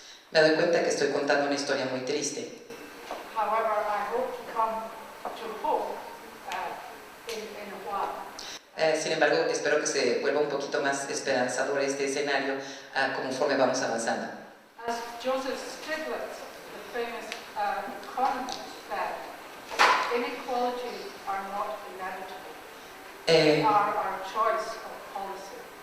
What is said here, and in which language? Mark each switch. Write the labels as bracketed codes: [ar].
[es] Me doy cuenta que estoy contando una historia muy triste. [en] However, I hope to come to hope in a while. [es] Sin embargo, espero que se vuelva un poquito más esperanzador este escenario conforme vamos avanzando. [en] As Joseph Stiglitz, the famous economist, said, inequalities are not inevitable. They are our choice of policy.